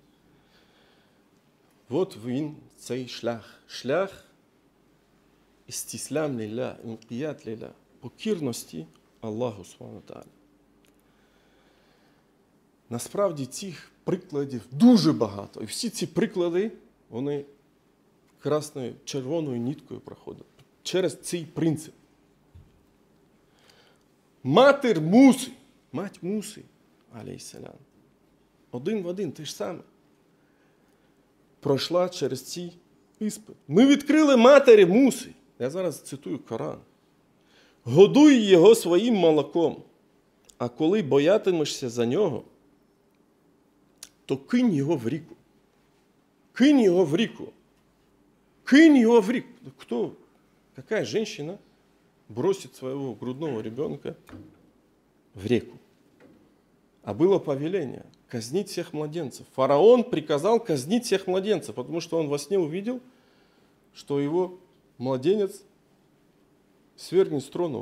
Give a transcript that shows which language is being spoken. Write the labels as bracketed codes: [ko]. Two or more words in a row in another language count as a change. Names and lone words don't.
[uk] Вот він цей шлях. Шлях [ar] استسلام لله، انقياد لله, [uk] покірності Аллаху [ar] سبحانه وتعالى. [uk] Насправді цих прикладів дуже багато. І всі ці приклади, вони красною, червоною ниткою проходять. Через цей принцип. Матір Муси, мать Муси, алейхіссалям, один в один, те ж саме, пройшла через цей іспит. Ми відкрили матері Муси. Я зараз цитую Коран. Годуй його своїм молоком, а коли боятимешся за нього, то кинь його в ріку. Кинь його в ріку. [ru] Кинь его в реку. Кто? Какая женщина бросит своего грудного ребенка в реку? А было повеление казнить всех младенцев. Фараон приказал казнить всех младенцев, потому что он во сне увидел, что его младенец свергнет с трона.